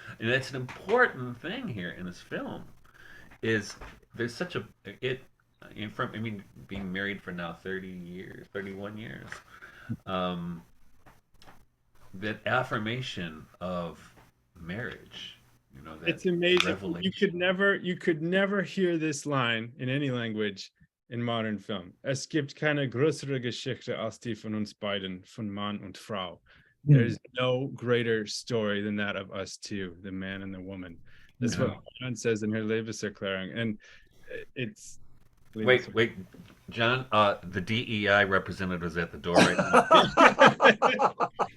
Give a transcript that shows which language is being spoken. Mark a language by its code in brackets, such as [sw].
[en] And that's an important thing here in this film. Is there's such a it from I mean being married for now 30 years, 31 years. Um, that affirmation of marriage, that It's amazing. revelation. You could never hear this line in any language in modern film. [de] Es gibt keine größere Geschichte als die von uns beiden, von Mann und Frau. [en] There's no greater story than that of us two, the man and the woman. That's what John says in her Lebenserklärung. And it's Wait, John, the DEI representative is at the door right now.